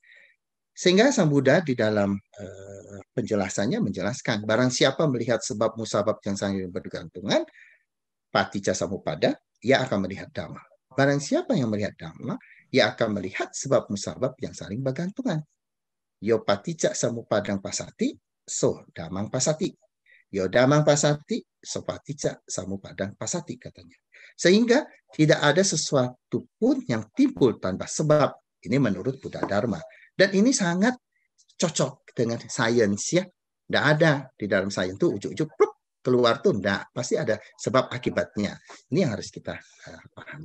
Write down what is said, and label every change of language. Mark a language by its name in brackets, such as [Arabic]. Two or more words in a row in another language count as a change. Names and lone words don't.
[Indonesian] Sehingga Sang Buddha di dalam penjelasannya menjelaskan, barang siapa melihat sebab musabab yang saling bergantungan, [Pali] paticca samuppada, [Indonesian] ia akan melihat dhamma. Barang siapa yang melihat dhamma, ia akan melihat sebab musabab yang saling bergantungan. [Pali] Yo paticca samupadang pasati, so damang pasati. Yo damang pasati, so paticca samupadang pasati, [Indonesian] katanya. Sehingga tidak ada sesuatu pun yang timbul tanpa sebab. Ini menurut Buddha Dharma. Dan ini sangat cocok dengan sains, ya. Tidak ada di dalam sains itu ujuk-ujuk keluar tuh, enggak. Pasti ada sebab akibatnya. Ini yang harus kita pahami.